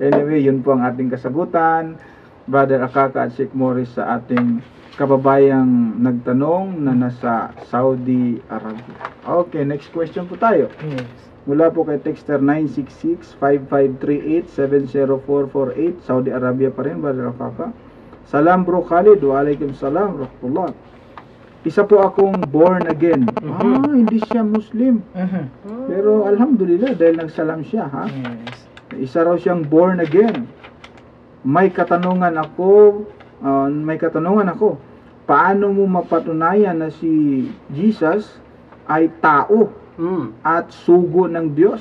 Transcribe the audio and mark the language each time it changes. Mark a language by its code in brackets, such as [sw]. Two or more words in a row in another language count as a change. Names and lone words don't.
[tl] Anyway, yun po ang ating kasagutan, Brother Akaka at Sheikh Morris, sa ating kababayang nagtanong na nasa Saudi Arabia. Okay, next question po tayo. Yes. Mula po kay Texter 966-5538-70448, Saudi Arabia pa rin, Brother Akaka. [ar] سلام bro Khalid، وعليكم السلام، رحمة الله. [tl] Isa po akong [en] born again. [tl] Hindi siya Muslim. Pero alhamdulillah, dahil nagsalam siya, ha? Yes. Isa raw siyang [en] born again. [tl] May katanungan ako. Paano mo mapatunayan na si Jesus ay tao at sugo ng Diyos?